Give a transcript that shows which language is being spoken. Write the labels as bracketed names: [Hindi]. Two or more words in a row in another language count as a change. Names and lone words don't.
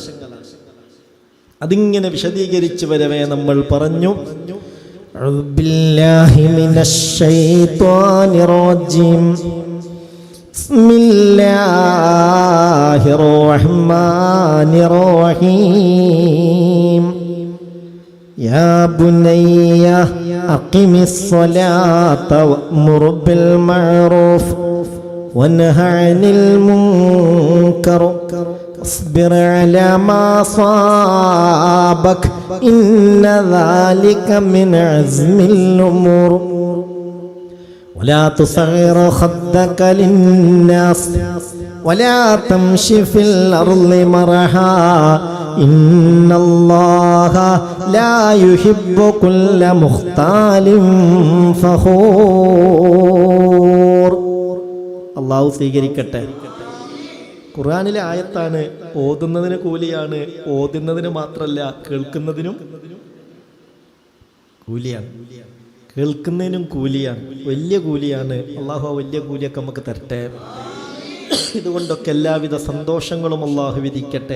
[Malayalam] അതിങ്ങനെ വിശദീകരിച്ചു വരവേ നമ്മൾ പറഞ്ഞു, [Arabic] بالله من الشيطان الرجيم بسم الله الرحمن الرحيم يا بني أقم الصلاة وأمر بالمعروف وانه عن المنكر واصبر على ما صابك إن ذلك من عزم الأمور ولا تصغر خدك للناس ولا تمش في الأرض مرحا إن الله لا يحب كل مختال فخور. [Malayalam] الله സ്വീകരിക്കട്ടെ. ഖുർആനിലെ ആയത്താണ്. ഓതുന്നതിന് കൂലിയാണ്, ഓതുന്നതിന് മാത്രമല്ല കേൾക്കുന്നതിനും കൂലിയാണ്. കേൾക്കുന്നതിനും കൂലിയാണ്, വലിയ കൂലിയാണ്. അള്ളാഹു ആ വലിയ കൂലിയൊക്കെ നമുക്ക് തരട്ടെ. ഇതുകൊണ്ടൊക്കെ എല്ലാവിധ സന്തോഷങ്ങളും അള്ളാഹു വിധിക്കട്ടെ.